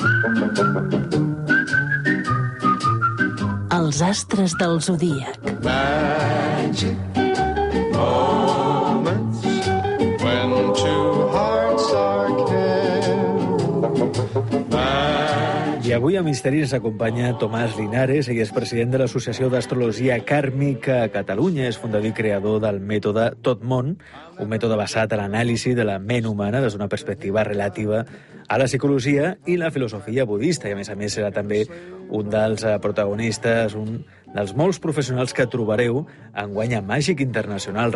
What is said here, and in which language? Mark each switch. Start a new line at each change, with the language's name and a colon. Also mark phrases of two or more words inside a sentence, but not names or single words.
Catalan: Els astres del zodíac.
English: Magic moments when two hearts are caring.
Catalan: I avui a Misteris ens acompanya Tomàs Linares, ell és president de l'Associació d'Astrologia Kàrmica a Catalunya, és fundador i creador del mètode Tot Món, un mètode basat en l'anàlisi de la ment humana des d'una perspectiva relativa a la psicologia i la filosofia budista, i a més serà també un dels protagonistes, un dels molts professionals que trobareu enguany a Màgic Internacional.